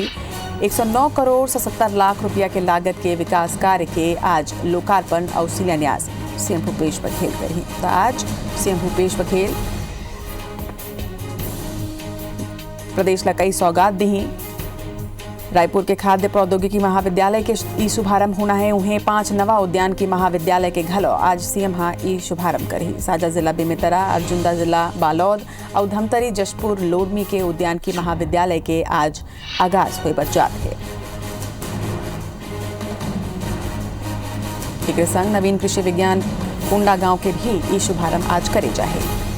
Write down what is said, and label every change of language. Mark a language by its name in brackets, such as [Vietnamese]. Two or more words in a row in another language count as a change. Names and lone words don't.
[Chhattisgarhi] 109 करोड़ 77 लाख रुपया के लागत के विकास कार्य के आज लोकार्पण और शिलान्यास सीएम भूपेश बघेल करी। तो आज सीएम भूपेश बघेल प्रदेश ला कई सौगात दी। रायपुर के खाद्य प्रौद्योगिकी महाविद्यालय के ई शुभारंभ होना है। उन्हें 5 नवा उद्यान की महाविद्यालय के घलो आज सीएम हाँ ई शुभारंभ करी। साजा जिला बेमेतरा, अर्जुनदा जिला बालोद और धमतरी, जशपुर, लोरमी के उद्यान की महाविद्यालय के आज आगाज हुए बरजात है। एक संग नवीन कृषि विज्ञान कोंडा गांव के भी ई शुभारंभ आज करे जाए।